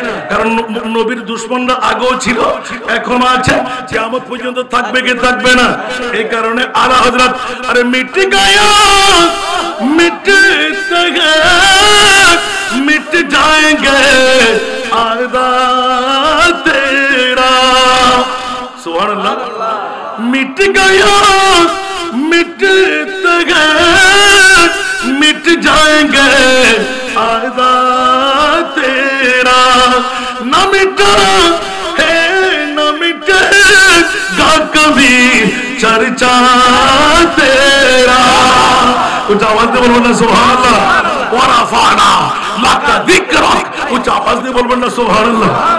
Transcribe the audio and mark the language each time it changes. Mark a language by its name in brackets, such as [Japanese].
[Bangla] কারণ নবীর দুশমনরা আগেও ছিল, এখনো আছে, কিয়ামত পর্যন্ত থাকবে কি থাকবে না? এই কারণে আলা হযরত [Hindi] আরে মিট গয়া মিটতে গয়ে মিট जाएंगे आदा तेरा। सुभान अल्लाह। मिट गया मिटते गए मिट जाएंगे आदा तेरा। न मिटा है न मिटेगा कभी चर्चा तेरा। कुछ आवाज दे बोलो ना सुभान अल्लाह। [Arabic] ওয়ারাফানা লাকা যিকরাক, [Bangla] উচ্চ আওয়াজ দিয়ে বলবেন না সুবহানাল্লাহ।